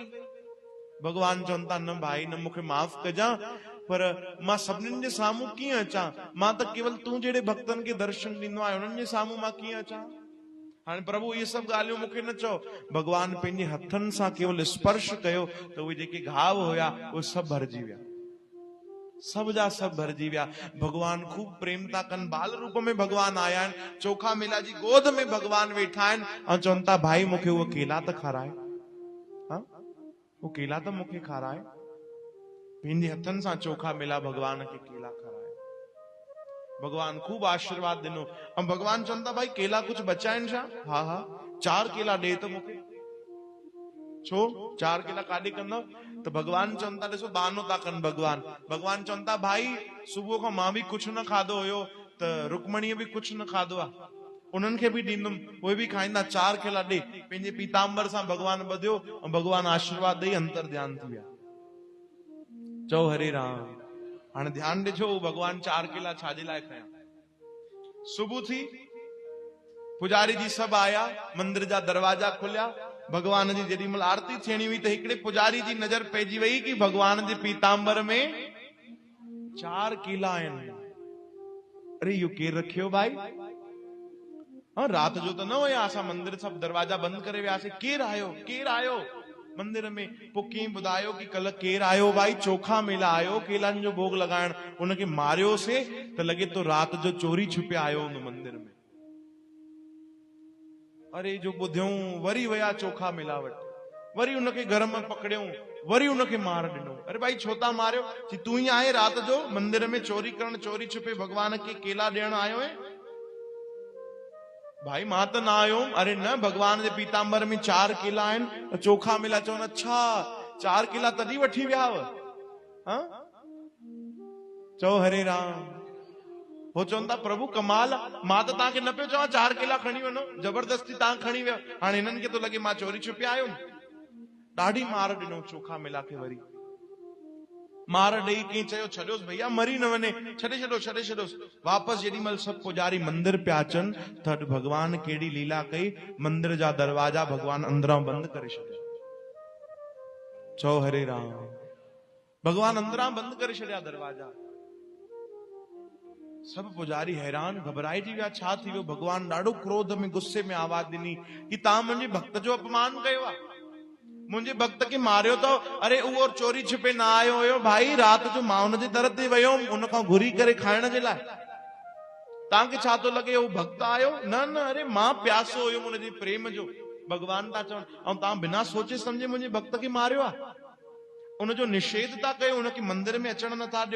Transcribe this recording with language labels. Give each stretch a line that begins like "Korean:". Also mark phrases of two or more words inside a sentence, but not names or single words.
Sindhi: भगवान चवनि था न भाई न, मूंखे माफ़ कजां, पर मां सभिनीनि जे साम्हूं कीअं अचां, मां त केवल तूं जहिड़े भक्तनि खे दर्शन ॾींदो आहे, उन्हनि जे साम्हूं मां कीअं अचां? हाणे प्रभु इहे सभु ॻाल्हियूं मूंखे न चओ। भगवान पंहिंजे हथनि सां केवल स्पर्श कयो त उहे जेके घाव हुया उहे सभु भरिजी विया, सब जा सब भरिजी विया। भगवान खूब प्रेम था कनि, बाल रूप में भगवान आया आहिनि, चोखा मेला जी गोद में भगवान वेठा आहिनि ऐं चवनि था भाई मूंखे उहो केला त खाराए, वो केला त मूंखे खाराए। पंहिंजे हथनि सां चोखा मेला भगवान खे केला खाराए। भगवान खूब आशीर्वाद ॾिनो ऐं भगवान चवनि था भाई केला कुछ बचा आहिनि छा? हा हा 4 केला ॾे त मूंखे। छो 4 केला काॾे कंदव? तो भगवान चवनि था, ॾिसो बहानो था कनि भगवान। भगवान चवनि था भाई सुबुह खां मां बि कुछ न खाधो हुयो, त रुक्मणीअ बि कुछ न खाधो आहे, उन्हनि खे बि ॾींदुमि, उहे बि खाईंदा, 4 केला ॾे। पंहिंजे पीताम्बर सां भगवान ॿधियो ऐं भगवान आशीर्वाद ॾेई अंतर ध्यान थी विया। चओ हरे राम। हाणे ध्यान ॾिजो भगवान 4 केला छाजे लाइ खया। सुबुह थी, पुजारी जी सभु आया, मंदिर जा दरवाजा खुलिया, भगवान जी जेॾी महिल आरती थियणी हुई त हिकिड़े पुजारी जी नज़र पइजी वई कि भगवान जे पीताम्बर में 4 केला आहिनि। अरे इहो केरु रखियो भाई? रात जो त न हुया, असां मंदिर सभु दरवाजा बंदि करे वियासीं, केरु आयो केरु आयो मंदिर में? पोइ कीअं ॿुधायो कि कल केरु आयो भाई? चोखा मेला आयो केलनि जो भोग लॻाइण, उनखे मारियोसीं त लॻे तो रात जो चोरी छुपिया आयो हुन मंदिर में। अरे जो ॿुधियूं वरी विया चोखा मेला वटि, वरी उनखे घर में पकड़ियूं, वरी उनखे मार ॾिनो। अरे भाई छो था मारियो? कि तू ही आहे रात जो मंदिर में चोरी करण, चोरी छुपे भगवान खे केला ॾियण आयो है? भाई मां त न आयो। अरे न, भगवान जे पीताम्बर में 4 केला आहिनि। चोखा मेला चवनि अच्छा 4 केला तॾहिं वठी वियाव? चओ हरे राम। हो चवनि था प्रभु कमाल, मां त तव्हांखे न पियो चवां 4 केला खणी वञो, जबरदस्ती तव्हां खणी विया, हाणे हिननि खे तो लॻे मां चोरी छुपिया आयो। ॾाढी मार ॾिनो चोखा मेला खे। वरी मार ॾेई कंहिं चयो छॾियोसि भैया मरी न वञे, छॾे छॾियोसि। वापसि जेॾी महिल सभु पुजारी मंदिर पिया अचनि त अॼु भगवान कहिड़ी लीला कई, मंदिर जा दरवाजा भगवान अंदरां बंदि करे छॾिया। चओ हरे राम। भगवान अंदरां बंदि करे छॾिया दरवाजा। सभु पुजारी हैरान घबराइजी विया, छा थी वियो? भगवान ॾाढो क्रोध में गुस्से में आवाज ॾिनी कि तव्हां मुंहिंजे भक्त जो अपमान कयो आहे,
Hindi: मुझे भक्त के
Sindhi: मारियो तो अरे वो चोरी छिपे ना आयो हुयो भाई, रात जो मां उन जे दर ते वयो उन खां घुरी करे खाइण जे लाइ। तव्हांखे छा थो लॻे उहो भक्त आयो? न न, अरे मां प्यासो हुयुमि उनजे प्रेम जो, भगवान था चवनि, ऐं तव्हां बिना सोचे सम्झे मुंहिंजे भक्त खे मारियो आहे, उनजो निषेध था कयो, उनखे मंदिर में अचण नथा ॾियो।